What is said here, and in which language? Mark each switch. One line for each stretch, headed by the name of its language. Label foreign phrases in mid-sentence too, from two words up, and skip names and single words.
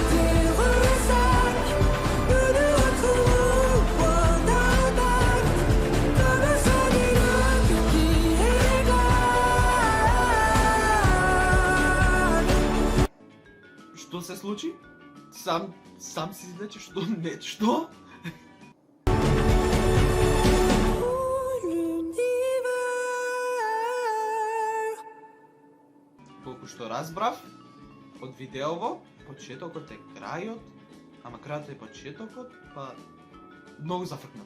French: des ressacs, nous nous retrouvons au point d'impact, comme un son dynamique qui éclate.
Macedonian: Што се случи? Сам си излече што не, што?
French: L'univers.
Macedonian: Колку што разбрав од видеово, почетокот е крајот, ама крајот е почетокот, па многу зафркнато.